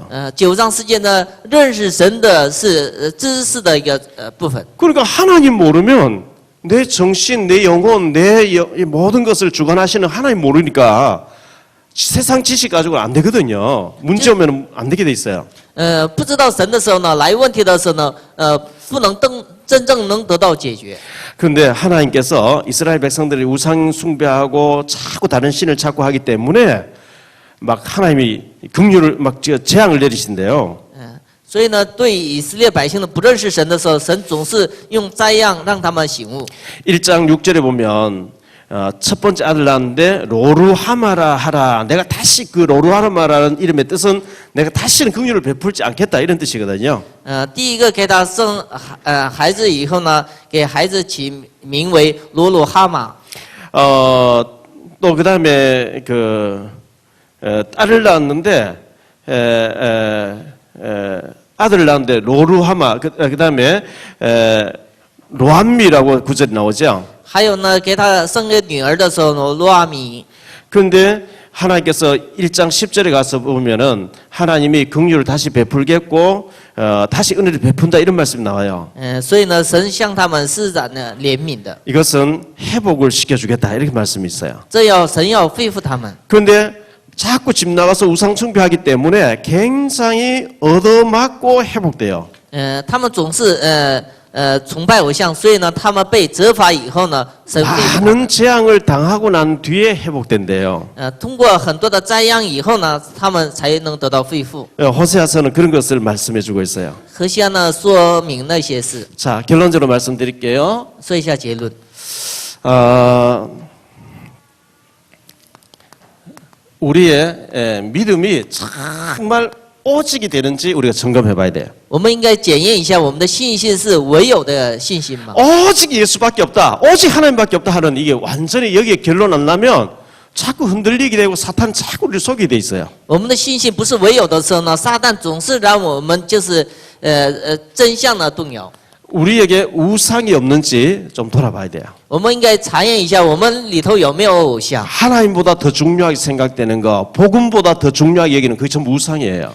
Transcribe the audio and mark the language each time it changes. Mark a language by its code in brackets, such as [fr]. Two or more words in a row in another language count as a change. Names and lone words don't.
[zh] 9 章10节呢，认识神的是知识的一个部分。 [ko] 그러니까 하나님 모르면 내 정신, 내 영혼, 내 모든 것을 주관하시는 하나님 모르니까 세상 지식 가지고는 안 되거든요. 문제 오면 안 되게 돼 있어요. [zh] 不知道神的时候呢，来问题的时候呢，不能真正能得到解决。 [ko] 그런데 하나님께서 이스라엘 백성들이 우상 숭배하고 자꾸 다른 신을 찾고 하기 때문에 막 하나님이 긍휼을 막 재앙을 내리신대요. [zh] 所以呢，对以色列百姓的不认识神的时候，神总是用灾殃让他们醒悟。 [ko] 1장 6절에 보면 첫 번째 아들 낳았는데 로루하마라 하라. 내가 다시 그 로루하마라는 이름의 뜻은 내가 다시는 긍휼을 베풀지 않겠다 이런 뜻이거든요. [zh] 第一个给他生孩子以后呢，给孩子起名为罗鲁哈马。 [ko] 또 그다음에 딸을 낳았는데 아들을 낳았는데 로루하마 그다음에 로함미라고 구절이 나오죠. [zh] 还有呢，给他生个女儿的时候呢，罗阿米。 [ko] 그런데 하나님께서 1장 10절에 가서 보면은 하나님이 긍휼을 다시 베풀겠고 다시 은혜를 베푼다 이런 말씀이 나와요. [zh] 所以呢，神向他们施展了怜悯的， [ko] 이것은 회복을 시켜주겠다 이렇게 말씀이 있어요. [zh] 神要恢复他们。 [ko] 그런데 자꾸 집 나가서 우상 숭배하기 때문에 굉장히 얻어맞고 회복돼요. [zh] 他们总是崇拜偶像，所以呢，他们被责罚以后呢，神恢复他们。 [ko] 많은 재앙을 당하고 난 뒤에 회복된대요. [zh] 通过很多的灾殃以后呢，他们才能得到恢复。 [ko] 호세아서는 그런 것을 말씀해주고 있어요. [zh] 何西阿呢说明那些事， [ko] 자, 결론적으로 말씀드릴게요. [zh] 说一下结论。 [ko] 우리의 믿음이 정말 오직이 되는지 우리가 점검해봐야 돼요. [zh] 我们应该检验一下我们的信心是唯有的信心吗？ [ko] 오직 예수밖에 없다, 오직 하나님밖에 없다 하는 이게 완전히 여기에 결론 안 나면 자꾸 흔들리게 되고 사탄 자꾸 우리를 속이게 돼 있어요. [zh] 我们的信心不是唯有的时候呢，撒旦总是让我们就是真相呢动摇。 [ko] 우리에게 우상이 없는지 좀 돌아봐야 돼요. [zh] 我们应该查验一下我们里头有没有偶像， [ko] 하나님보다 더 중요하게 생각되는 거, 복음보다 더 중요하게 여기는 그게 전부 우상이에요.